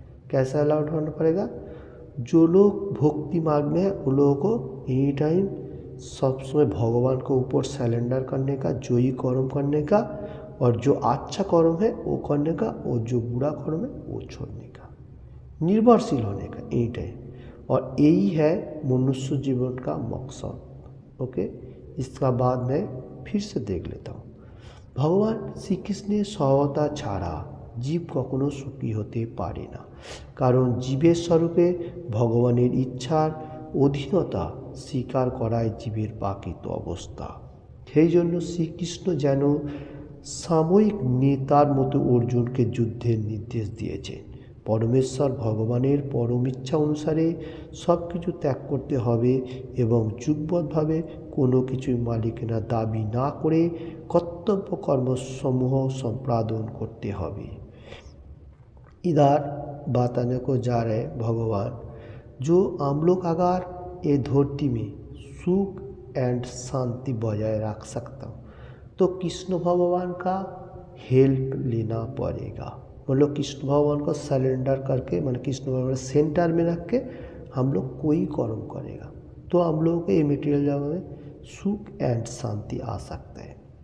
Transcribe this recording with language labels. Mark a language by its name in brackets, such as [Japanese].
[Hindi] कैसा अलाउड होना पड़ेगा? जो लोग भक्ति मार्ग में है वो लोगों को एनी टाइम सब समय भगवान के ऊपर सरेंडर करने का, जो ही कर्म करने का, और जो अच्छा कर्म है वो करने का, और जो बुरा कर्म है वो छोड़ने का, निर्भरशील होने का एनी टाइम। और यही है मनुष्य जीवन का मकसद। ओके, इसका बाद में फिर से देख लेता हूँ। [Bangla] भगवान श्रीकृष्णের সহায়তা ছাড়া জীব কখনো সুখী হতে পারে না, কারণ জীবের স্বরূপে ভগবানের ইচ্ছার অধীনতা স্বীকার করাই জীবের প্রাকৃত অবস্থা। সেই জন্য শ্রীকৃষ্ণ যেন সাময়িক নেতার মতো অর্জুনকে যুদ্ধের নির্দেশ দিয়েছেন। পরমেশ্বর ভগবানের পরম ইচ্ছা অনুসারে সব কিছু ত্যাগ করতে হবে এবং যুগবদ্ধভাবে কোনো কিছুই মালিকানা দাবি না করে कर्तव्य कर्म समूह संपादन करते হবে। [Hindi] इधर बताने को जा रहे भगवान, जो हम लोग अगर ये धरती में सुख एंड शांति बजाय रख सकता हूँ तो कृष्ण भगवान का हेल्प लेना पड़ेगा। मतलब कृष्ण भगवान को सरेंडर करके, मतलब कृष्ण भगवान सेंटर में रख के हम लोग कोई कर्म करेगा तो हम लोगों को ये मटेरियल जगत में सुख एंड शांति आ सकता है।